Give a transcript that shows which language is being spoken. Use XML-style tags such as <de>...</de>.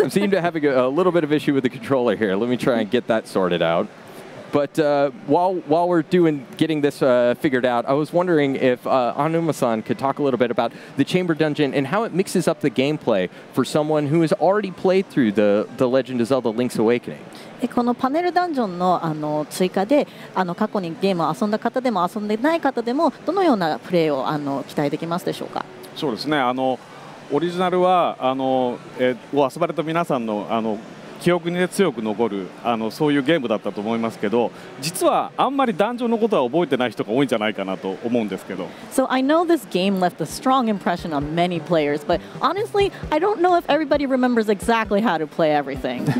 <en>I seem to have a little bit of issue with the controller here. Let me try and get that sorted out. But while we're getting this figured out, I was wondering if Anuma-san could talk a little bit about the Chamber Dungeon and how it mixes up the gameplay for someone who has already played through the Legend of Zelda Link's Awakening.</en> <ja>このパネルダンジョンの追加で過去にゲームを遊んだ方でも遊んでない方でもどのようなプレーを期待できますでしょうか。そうですね、オリジナルはを遊ばれた皆さんの記憶に、ね、強く残るそういうゲームだったと思いますけど、実はあんまりダンジョンのことは覚えてない人が多いんじゃないかなと思うんですけど。</ja> <en>So I know this game left a strong impression on many players, but honestly, I don't know if everybody remembers exactly how to play everything.</en>